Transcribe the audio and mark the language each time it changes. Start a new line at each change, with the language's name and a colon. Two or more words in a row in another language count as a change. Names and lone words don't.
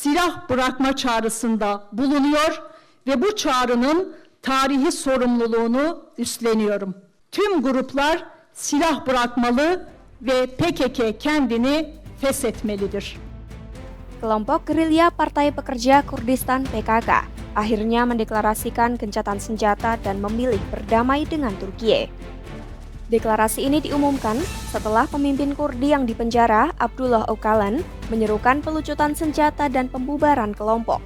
Turkish: silah bırakma çağrısında bulunuyor ve bu çağrının tarihi sorumluluğunu üstleniyorum. Tüm gruplar silah bırakmalı ve PKK kendini feshetmelidir.
Indonesian: Kelompok gerilya Partai Pekerja Kurdistan PKK akhirnya mendeklarasikan gencatan senjata dan memilih berdamai dengan Turkiye. Deklarasi ini diumumkan setelah pemimpin Kurdi yang dipenjara, Abdullah Öcalan, menyerukan pelucutan senjata dan pembubaran kelompok.